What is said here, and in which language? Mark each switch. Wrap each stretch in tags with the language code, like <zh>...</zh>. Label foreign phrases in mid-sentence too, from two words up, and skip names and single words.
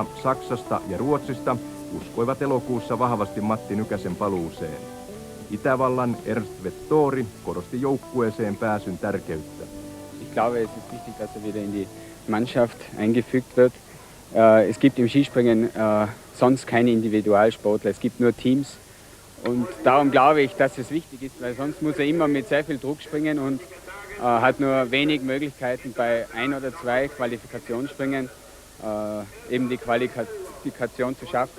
<fi>Saksasta ja Ruotsista uskoivat elokuussa vahvasti Matti Nykäsen paluuseen. Itävallan Ernst Vettori korosti joukkueeseen pääsyn tärkeyttä.</fi> <de>Ich glaube, es ist wichtig, dass wieder in die Mannschaft eingefügt wird. Es gibt im Skispringen sonst keine Individualsportler, es gibt nur Teams. Und darum glaube ich, dass es wichtig ist, weil sonst muss immer mit sehr viel Druck springen und hat nur wenig Möglichkeiten bei 1 oder 2 Qualifikationsspringen eben die Qualifikation zu schaffen.</de>